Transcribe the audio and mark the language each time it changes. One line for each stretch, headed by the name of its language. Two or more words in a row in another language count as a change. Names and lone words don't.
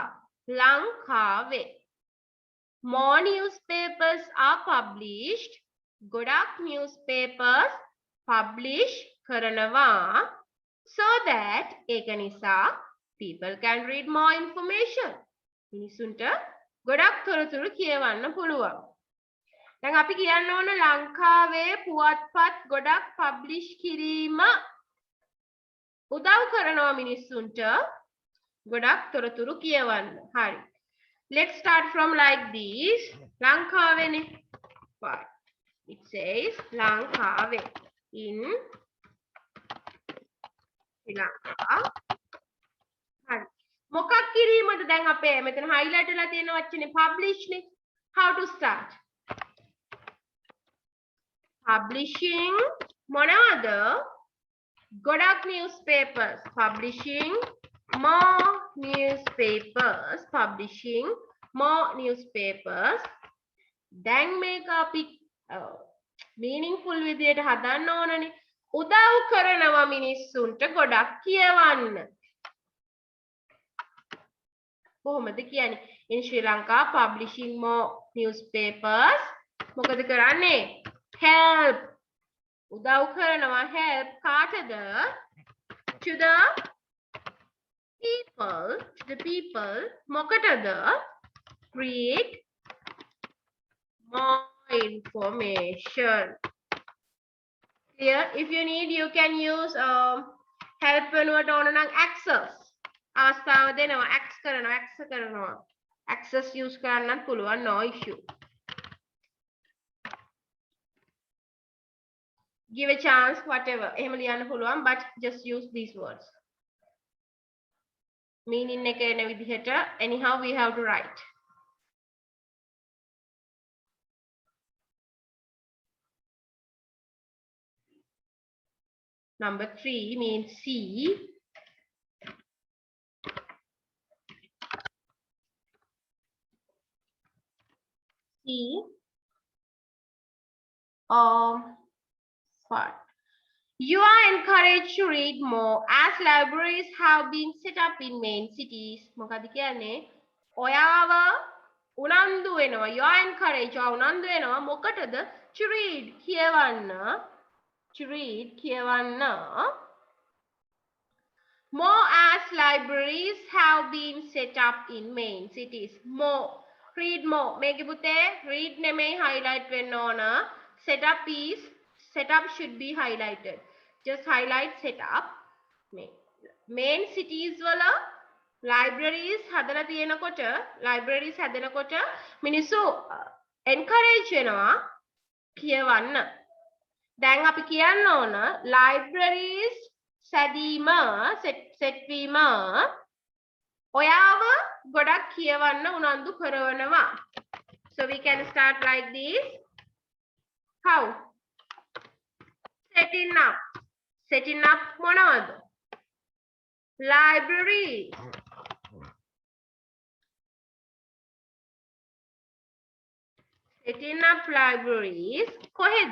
English: ලංකාවේ more newspapers are published. ගොඩක් newspapers publish කරනවා so that
Sinhala: ඒක නිසා
English: people can read more information.
Sinhala: මිනිසුන්ට ගොඩක් තොරතුරු කියවන්න පුළුවන්. දැන් අපි කියන්න ඕන ලංකාවේ පුවත්පත් ගොඩක් publish කිරීම උදව් කරනවා මිනිස්සුන්ට ගොඩක් තොරතුරු කියවන්න. හරි.
English: Let's start from like this. ලංකාවේනේ. Right. It says ලංකාවේ in Sri Lanka.
Sinhala: හරි. මොකක් කිරීමද දැන් අපේ මෙතන highlight වෙලා තියෙන වචනේ publish නේ.
English: How to start? Publishing මොනවද?
Sinhala: ගොඩක් newspapers.
English: Publishing more newspapers. Publishing more newspapers.
Sinhala: දැන් මේක අපි meaningful විදියට හදන්න ඕනනේ. උදව් කරනවා මිනිස්සුන්ට ගොඩක් කියවන්න. කොහොමද කියන්නේ?
English: In Sri Lanka publishing more newspapers.
Sinhala: මොකද කරන්නේ? Help. උදව් කරනවා help කාටද?
English: To the people. මොකටද? Read more information. Clear? If you need, you can use help
Sinhala: වෙනුවට ඕන නම්
English: access.
Sinhala: අවස්ථාව දෙනවා access කරනවා.
English: Access use
Sinhala: කරන්නත් පුළුවන්,
English: no issue. Give a chance, whatever.
Sinhala: එහෙම ලියන්න පුළුවන්,
English: but just use these words. Meaning
Sinhala: එක එන විදිහට
English: anyhow we have to write. Number 3 means see. See. What? You are encouraged to read more as libraries have been set up in main cities.
Sinhala: මොකද කියන්නේ? ඔයාව උනන්දු වෙනවා.
English: You are encouraged.
Sinhala: උනන්දු වෙනවා මොකටද?
English: To read. කියවන්න. To read. කියවන්න. More as libraries have been set up in main cities. More. Read more.
Sinhala: මේකේ පුතේ read නෙමෙයි highlight වෙන්න ඕන.
English: Setup should be highlighted. Just highlight setup. Main cities වල libraries
Sinhala: හදලා තියෙනකොට මිනිස්සු
English: encourage
Sinhala: වෙනවා කියවන්න. දැන් අපි කියන්න ඕන libraries සැදීම සෙට්වීම ඔයාව ගොඩක් කියවන්න උනන්දු කරනවා.
English: So we can start like this. How? Setting up මොනවද? Libraries. Setting up libraries. කොහෙද?